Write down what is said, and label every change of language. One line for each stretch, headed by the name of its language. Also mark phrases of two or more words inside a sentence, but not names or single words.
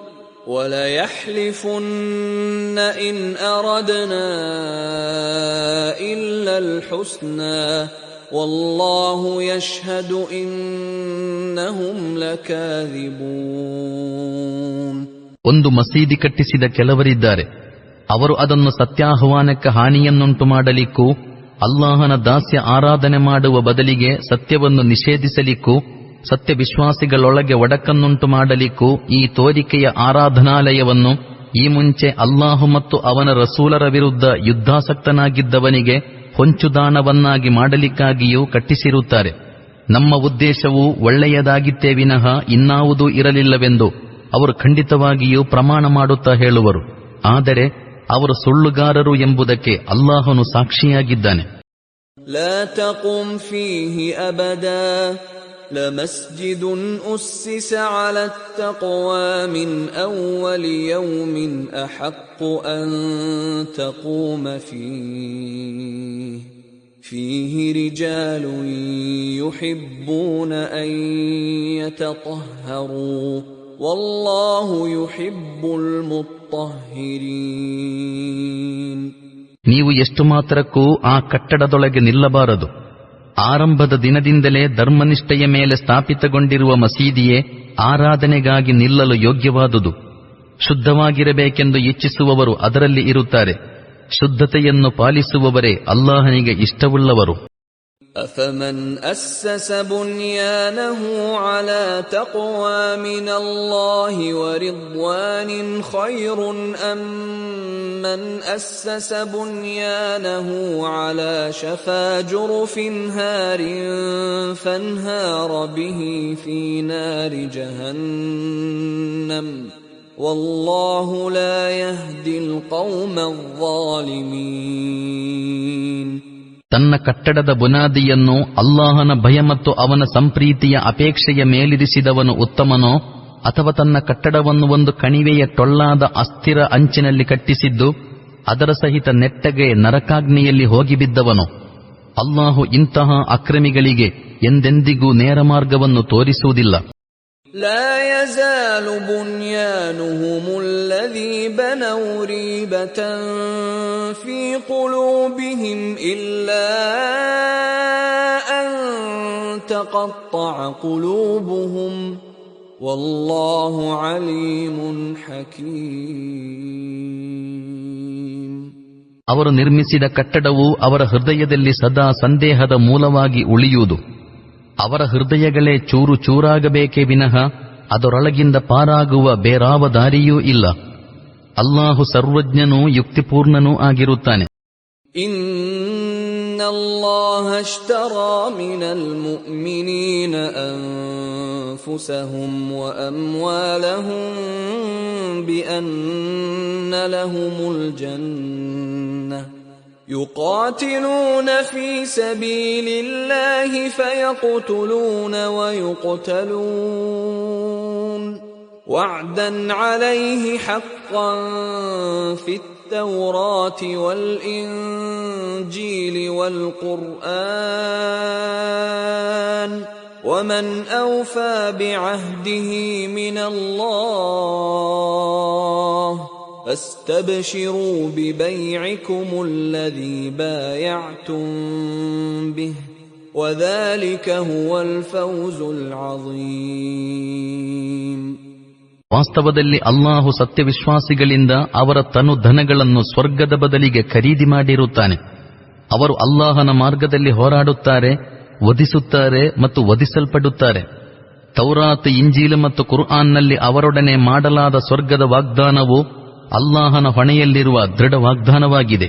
Arabic: وَلَيَحْلِفُنَّ إِنْ أَرَدْنَا إِلَّا الْحُسْنَى وَاللَّهُ يَشْهَدُ إِنَّهُمْ لَكَاذِبُونَ.
Kannada: ಒಂದು ಮಸೀದಿ ಕಟ್ಟಿಸಿದ ಕೆಲವರಿದ್ದಾರೆ, ಅವರು ಅದನ್ನು ಸತ್ಯಾಹ್ವಾನಕ್ಕೆ ಹಾನಿಯನ್ನುಂಟು ಮಾಡಲಿಕ್ಕೂ ಅಲ್ಲಾಹನ ದಾಸ್ಯ ಆರಾಧನೆ ಮಾಡುವ ಬದಲಿಗೆ ಸತ್ಯವನ್ನು ನಿಷೇಧಿಸಲಿಕ್ಕೂ ಸತ್ಯವಿಶ್ವಾಸಿಗಳೊಳಗೆ ಒಡಕನ್ನುಂಟು ಮಾಡಲಿಕ್ಕೂ ಈ ತೋರಿಕೆಯ ಆರಾಧನಾಲಯವನ್ನು ಈ ಮುಂಚೆ ಅಲ್ಲಾಹು ಮತ್ತು ಅವನ ರಸೂಲರ ವಿರುದ್ಧ ಯುದ್ಧಾಸಕ್ತನಾಗಿದ್ದವನಿಗೆ ಹೊಂಚುದಾಣವನ್ನಾಗಿ ಮಾಡಲಿಕ್ಕಾಗಿಯೂ ಕಟ್ಟಿಸಿರುತ್ತಾರೆ. ನಮ್ಮ ಉದ್ದೇಶವು ಒಳ್ಳೆಯದಾಗಿತ್ತೇ ವಿನಃ ಇನ್ನಾವುದೂ ಇರಲಿಲ್ಲವೆಂದು ಅವರು ಖಂಡಿತವಾಗಿಯೂ ಪ್ರಮಾಣ ಮಾಡುತ್ತಾ ಹೇಳುವರು. ಆದರೆ ಅವರು ಸುಳ್ಳುಗಾರರು ಎಂಬುದಕ್ಕೆ ಅಲ್ಲಾಹನು ಸಾಕ್ಷಿಯಾಗಿದ್ದಾನೆ.
Arabic: لا تقم فيه أبدا لمسجد أسس على التقوى من أول يوم أحق أن تقوم فيه رجال يحبون أن يتطهروا والله يحب المطهرين.
Kannada: ನೀವು ಎಷ್ಟು ಮಾತ್ರಕ್ಕೂ ಆ ಕಟ್ಟಡದೊಳಗೆ ನಿಲ್ಲಬಾರದು. ಆರಂಭದ ದಿನದಿಂದಲೇ ಧರ್ಮನಿಷ್ಠೆಯ ಮೇಲೆ ಸ್ಥಾಪಿತಗೊಂಡಿರುವ ಮಸೀದಿಯೇ ಆರಾಧನೆಗಾಗಿ ನಿಲ್ಲಲು ಯೋಗ್ಯವಾದುದು. ಶುದ್ಧವಾಗಿರಬೇಕೆಂದು ಇಚ್ಛಿಸುವವರು ಅದರಲ್ಲಿ ಇರುತ್ತಾರೆ. ಶುದ್ಧತೆಯನ್ನು ಪಾಲಿಸುವವರೇ ಅಲ್ಲಾಹನಿಗೆ ಇಷ್ಟವುಳ್ಳವರು.
Arabic: أفمن أسس بنيانه على تقوى من الله ورضوان خير أم من أسس بنيانه على شفا جرف هار فانهار به في نار جهنم والله لا يهدي القوم الظالمين.
Kannada: ತನ್ನ ಕಟ್ಟಡದ ಬುನಾದಿಯನ್ನು ಅಲ್ಲಾಹನ ಭಯ ಮತ್ತು ಅವನ ಸಂಪ್ರೀತಿಯ ಅಪೇಕ್ಷೆಯ ಮೇಲಿರಿಸಿದವನು ಉತ್ತಮನೋ, ಅಥವಾ ತನ್ನ ಕಟ್ಟಡವನ್ನು ಒಂದು ಕಣಿವೆಯ ಟೊಳ್ಳಾದ ಅಸ್ಥಿರ ಅಂಚಿನಲ್ಲಿ ಕಟ್ಟಿಸಿದ್ದು ಅದರ ಸಹಿತ ನೆಟ್ಟಗೆ ನರಕಾಗ್ನಿಯಲ್ಲಿ ಹೋಗಿಬಿದ್ದವನು? ಅಲ್ಲಾಹು ಇಂತಹ ಅಕ್ರಮಿಗಳಿಗೆ ಎಂದೆಂದಿಗೂ ನೇರ ಮಾರ್ಗವನ್ನು ತೋರಿಸುವುದಿಲ್ಲ.
Arabic: لا يزال بنيانهم الذي بنوا ريبة في قلوبهم إلا أن تقطع قلوبهم والله عليم حكيم.
Kannada: ಅವರು ನಿರ್ಮಿಸಿದ ಕಟ್ಟಡವು ಅವರ ಹೃದಯದಲ್ಲಿ ಸದಾ ಸಂದೇಹದ ಮೂಲವಾಗಿ ಉಳಿಯುವುದು. ಅವರ ಹೃದಯಗಳೇ ಚೂರು ಚೂರಾಗಬೇಕೇ ವಿನಃ ಅದರೊಳಗಿಂದ ಪಾರಾಗುವ ಬೇರಾವ ದಾರಿಯೂ ಇಲ್ಲ. ಅಲ್ಲಾಹು ಸರ್ವಜ್ಞನೂ ಯುಕ್ತಿಪೂರ್ಣನೂ ಆಗಿರುತ್ತಾನೆ.
Arabic: إن الله اشترى من المؤمنين أنفسهم وأموالهم بأن لهم الجنة يقاتلون في سبيل الله فيقتلون ويقتلون وعدا عليه حقا في التوراة والإنجيل والقرآن ومن أوفى بعهده من الله فاستبشروا ببيعكم الذي بايعتم به وذلك هو الفوز العظيم.
Kannada: ವಾಸ್ತವದಲ್ಲಿ ಅಲ್ಲಾಹು ಸತ್ಯವಿಶ್ವಾಸಿಗಳಿಂದ ಅವರ ತನು ಧನಗಳನ್ನು ಸ್ವರ್ಗದ ಬದಲಿಗೆ ಖರೀದಿ ಮಾಡಿರುತ್ತಾನೆ. ಅವರು ಅಲ್ಲಾಹನ ಮಾರ್ಗದಲ್ಲಿ ಹೋರಾಡುತ್ತಾರೆ, ವಧಿಸುತ್ತಾರೆ ಮತ್ತು ವಧಿಸಲ್ಪಡುತ್ತಾರೆ. ತೌರಾತ್, ಇಂಜೀಲ್ ಮತ್ತು ಕುರ್ಆನ್ನಲ್ಲಿ ಅವರೊಡನೆ ಮಾಡಲಾದ ಸ್ವರ್ಗದ ವಾಗ್ದಾನವು ಅಲ್ಲಾಹನ ಹೊಣೆಯಲ್ಲಿರುವ ದೃಢ ವಾಗ್ದಾನವಾಗಿದೆ.